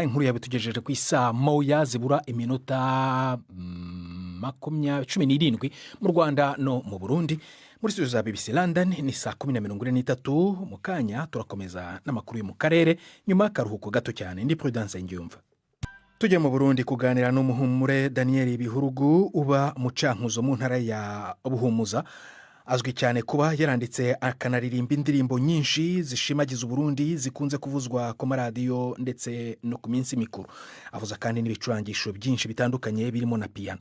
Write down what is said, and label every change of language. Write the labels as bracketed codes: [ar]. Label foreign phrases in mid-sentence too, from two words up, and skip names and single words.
[rw] Inkuru yabitugejeje ku isaa moya zibura iminota 17 mu Rwanda no mu Burundi. Muri studio za BBC London ni saa 10:43. Mu kanya turakomeza n'amakuru yo mu karere nyuma y'akaruhuko gato cyane. Ndi Prudence Ngyumva. Tujye mu Burundi kuganira n'umuhumure Daniel Bihurugu uba mu Cankuzo mu ntara ya Buhumuza. Azwi cyane kuba yaranditse akanaririmba indirimbo nyinshi zishimagiza Burundi zikunze kuvuzwa ku maradiyo ndetse no ku minsi mikuru. Avuza kandi n'ibicurangisho byinshi bitandukanye birimo na piano.